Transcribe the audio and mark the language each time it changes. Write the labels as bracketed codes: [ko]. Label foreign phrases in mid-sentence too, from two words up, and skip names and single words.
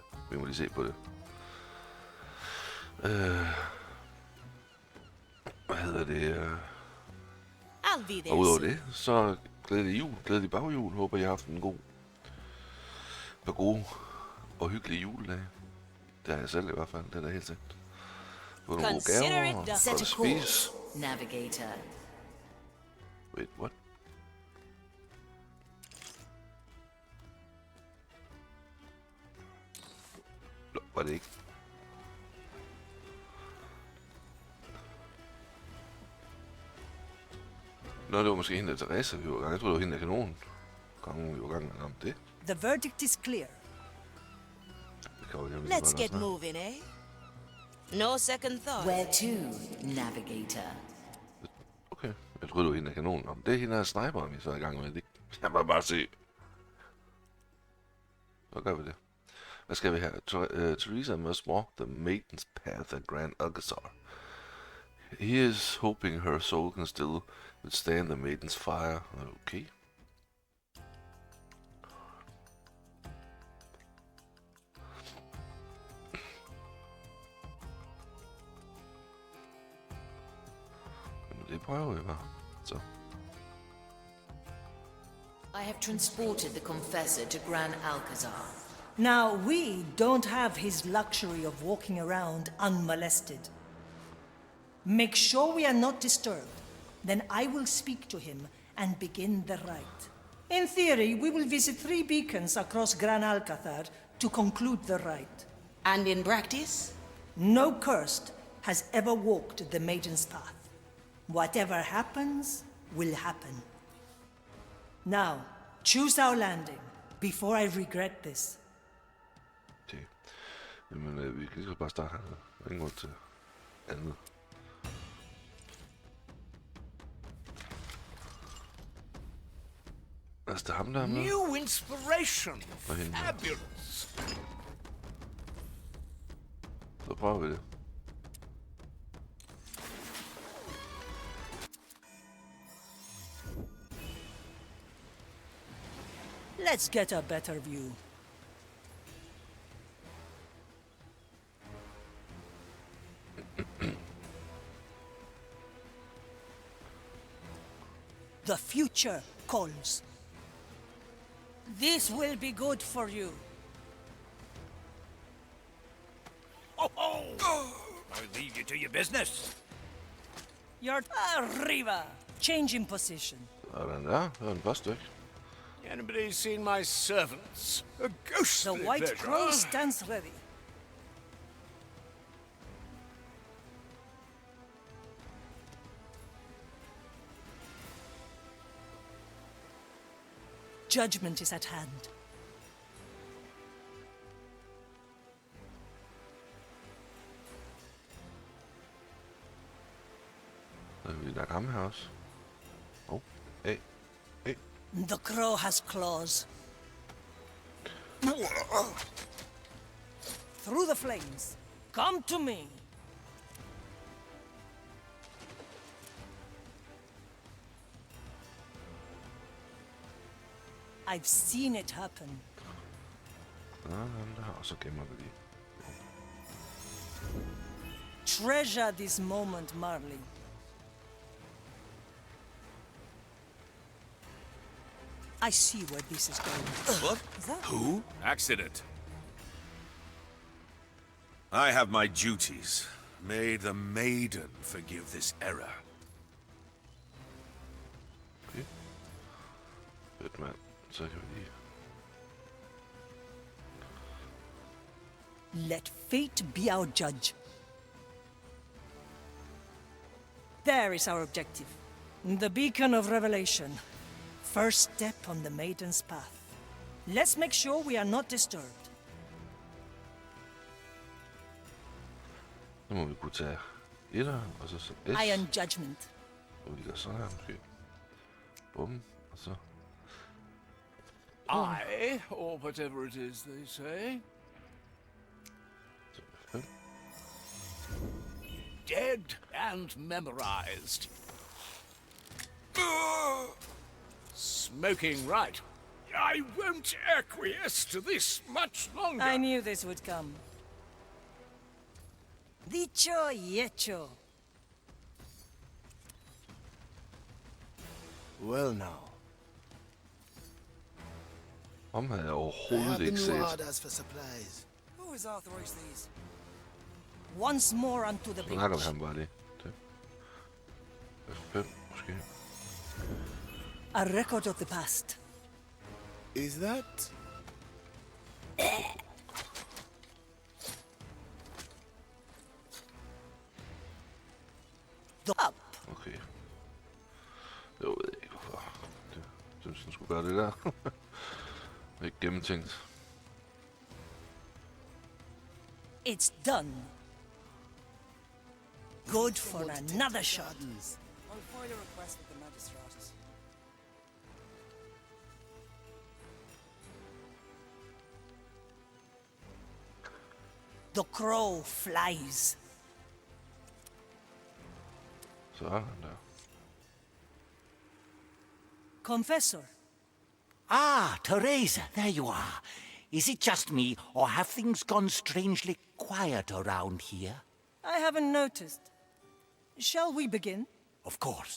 [da] Vi må lige se på det. Hvad hedder det? Og udover det, så glædelig jul, glædelig baghjul. Håber, I har haft en par gode og hyggelige juledage. Det har jeg selv i hvert fald, det er da helt sikkert. Fået nogle gode gaver og fået at spise. Navigator. [en] Wait, what? [da] Var det ikke? Nå, det var måske hende der Terasas, vi var i gang. Jeg troede, det var hende der kanonen. Kongen, vi var i gang om det. [en] The verdict is clear. Let's get moving, eh? No second thought. Where to, Navigator? [da] Okay, jeg troede, det var hende der kanonen. Om det er hende der sniperen, vi så er i gang med. Det kan man bare se. Så gør vi det. Hvad skal vi her? [en] Teresa must walk the maiden's path at Grand Alcazar. He is hoping her soul can still withstand the maiden's fire. [da] Okay. Det prøver vi bare. Så. [en] I have transported the confessor to Grand Alcazar. Now, we don't have his luxury of walking around unmolested. Make sure we are not disturbed. Then I will speak to him and begin the rite. In theory, we will visit 3 beacons across Gran Alcazar to conclude the rite. And in practice? No cursed has ever walked the maiden's path. Whatever happens, will happen. Now, choose our landing, before I regret this. Okay. [da] Jamen, vi kan lige bare starte her. Der er ingen grund til andet. Altså, det er ham der med. [en] New inspiration. Fabulous. [da] Så prøver vi det. [en] Let's get a better view. The future calls. This will be good for you. Oh, oh. I'll leave you to your business. You're arriba. Change in position. [da] Sådan der. Det var den første, ikke? [en] Anybody seen my servants? A ghostly The white pleasure. crow stands ready. Judgment is at hand. [da] Der er ham her også. [en] Hey. The crow has claws. Through the flames. Come to me. I've seen it happen. [da] Der, og så gemmer vi lige. [en] Treasure this moment, Marley. I see where this is going. What? Is that? Who? Accident. I have my duties. May the maiden forgive this error. [da] Okay. Fedt, mand. Så kan vi lige... [en] Let fate be our judge. There is our objective. The beacon of revelation. First step on the maiden's path. Let's make sure we are not disturbed. [da] Nu må vi kunne tage etter, og så S. [en] Iron judgment. [da] Og vi gør sådan her måske. Bum, og så... [en] I, or whatever it is they say, [da] Fem. [en] dead and memorized. Smoking right. I won't acquiesce to this much longer. I knew this would come. [es] Dicho y hecho. [en] Well now. [da] Ham havde jeg [en] I have [da] overhovedet [en] the [da] ikke [en] new [da] set. [en] orders for supplies. Who has authorized these? Once more onto the [da] Så snakker vi [en] beach. [da] ham bare det. Det. F5, måske. [en] A record of the past. Is that? Up. Okay. [da] Det ved jeg ikke, hvorfor. Det synes han skulle gøre det der. Det er ikke gennemtænkt. [en] It's done. Good for another shot. I'll file a request with the magistrates. The crow flies. [da] Sådan der. [en] Confessor, Ah, Teresa, there you are. Is it just me, or have things gone strangely quiet around here? I haven't noticed. Shall we begin? Of course.